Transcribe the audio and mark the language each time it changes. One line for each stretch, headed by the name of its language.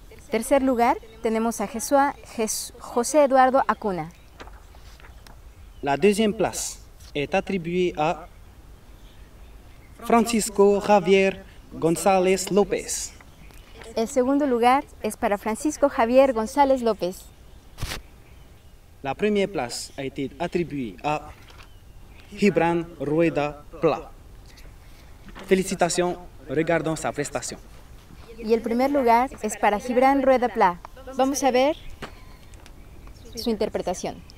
Spanish: Tercer lugar, tenemos a José Eduardo Acuna.
French: La deuxième place est attribuée à Francisco Javier González López.
Spanish: El segundo lugar es para Francisco Javier González López.
French: La première place a été attribuée à Gibran Rueda Pla. Félicitations, regardons sa prestation.
Spanish: Y el primer lugar es para Gibran Rueda Pla. Vamos a ver su interpretación.